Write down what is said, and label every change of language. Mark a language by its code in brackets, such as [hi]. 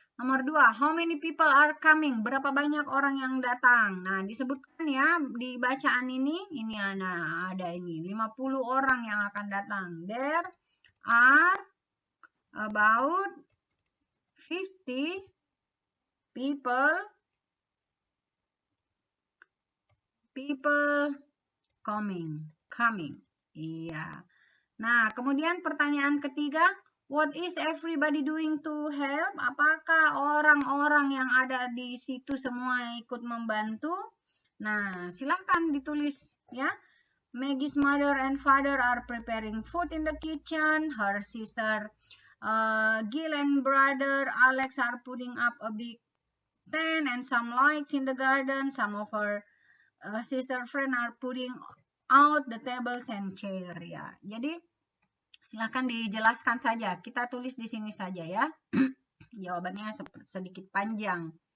[en] Nomor 2, how many people are coming? [id] Berapa banyak orang yang datang? Nah, disebutkan ya di bacaan ini ada ini 50 orang yang akan datang. [en] There are about 50 people coming. [id] Iya. Nah, kemudian pertanyaan ketiga, [en] what is everybody doing to help? [id] Apakah orang-orang yang ada di situ semua ikut membantu? Nah, silahkan ditulis ya. [en] Maggie's mother and father are preparing food in the kitchen. Her sister Gil and brother Alex are putting up a big tent and some lights in the garden. Some of her sister friend are putting out the tables and chair ya. [id] Jadi silahkan dijelaskan saja. Kita tulis di sini saja ya. Jawabannya sedikit panjang.